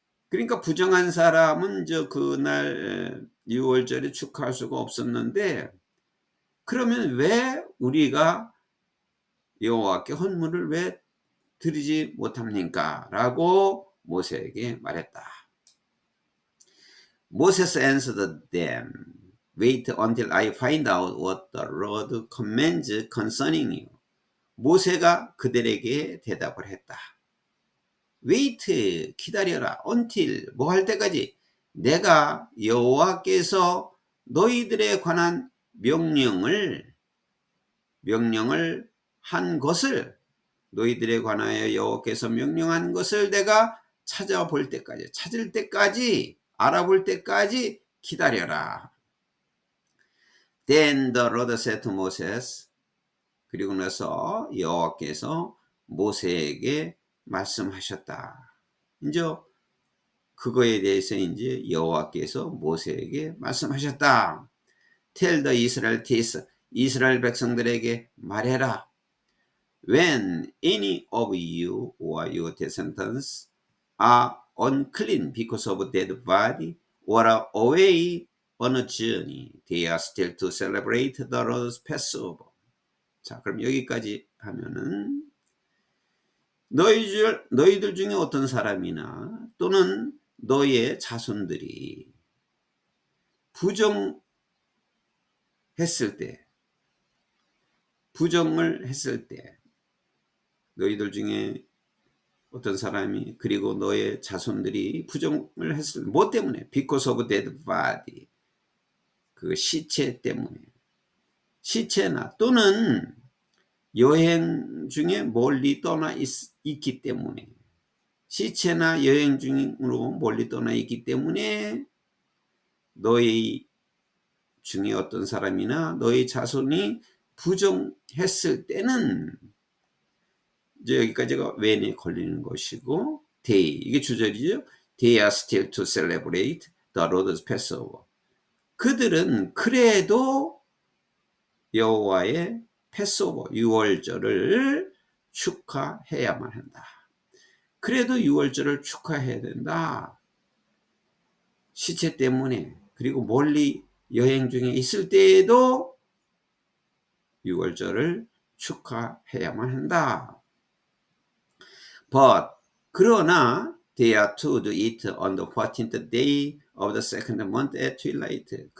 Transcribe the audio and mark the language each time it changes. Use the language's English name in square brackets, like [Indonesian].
[Korean] 그러니까 부정한 사람은 그날 유월절에 축하할 수가 없었는데, 그러면 왜 우리가 여호와께 헌물을 왜 드리지 못합니까? 라고 모세에게 말했다. [English] Moses answered them, Wait until I find out what the Lord commands concerning you. [Korean] 모세가 그들에게 대답을 했다. Wait, 기다려라. Until, 뭐 할 때까지? 내가 여호와께서 너희들에 관한 명령을 한 것을, 너희들에 관하여 여호와께서 명령한 것을 내가 찾을 때까지, 알아볼 때까지 기다려라. [English] Then the Lord said to Moses, [Korean] 그리고 나서 여호와께서 모세에게 말씀하셨다. 이제 그거에 대해서 이제 여호와께서 모세에게 말씀하셨다. [English] Tell the Israelites, [Korean] 이스라엘 백성들에게 말해라. [English] When any of you or your descendants are unclean because of dead body or are away on a journey, they are still to celebrate the Lord's Passover. [Korean] 자, 그럼 여기까지 하면은 너희들 중에 어떤 사람이나 또는 너의 자손들이 부정했을 때, 부정을 했을 때, 너희들 중에 어떤 사람이, 그리고 너의 자손들이 부정을 했을 때, 뭐 때문에? [English] Because of dead body. [Korean] 그 시체 때문에. 시체나 또는 여행 중에 멀리 떠나 있기 때문에, 시체나 여행 중으로 멀리 떠나 있기 때문에 너희 중에 어떤 사람이나 너희 자손이 부정했을 때는, 이제 여기까지가 when에 걸리는 것이고, they, 이게 주절이죠. [English] They are still to celebrate the Lord's Passover. [Korean] 그들은 그래도 여호와의 패소버, 유월절을 축하해야만 한다. 그래도 유월절을 축하해야 된다. 시체 때문에, 그리고 멀리 여행 중에 있을 때에도 유월절을 축하해야만 한다. [English] But, 그러나 they are to do it on the 14th day of the second month at twilight.